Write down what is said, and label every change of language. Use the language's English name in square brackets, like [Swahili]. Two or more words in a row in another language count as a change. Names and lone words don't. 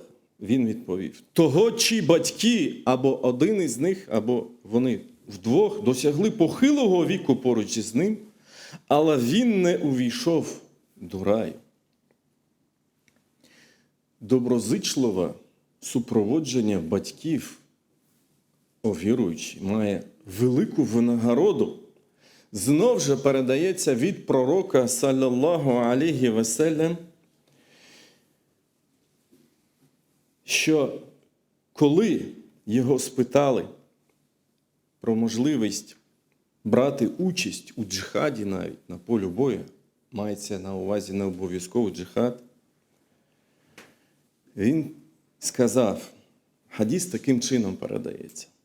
[Ukrainian] Він відповів, того, чиї батьки, або один із них, або вони вдвох досягли похилого віку поруч із ним, але він не увійшов до раю. Доброзичливе супроводження батьків, о віруючі, має велику винагороду. Знов же передається від пророка, [Arabic] صلى الله عليه وسلم, [Ukrainian] що коли його спитали про можливість брати участь у джихаді навіть на полі бою, мається на увазі не обов'язково джихад, він сказав, хадіс таким чином передається.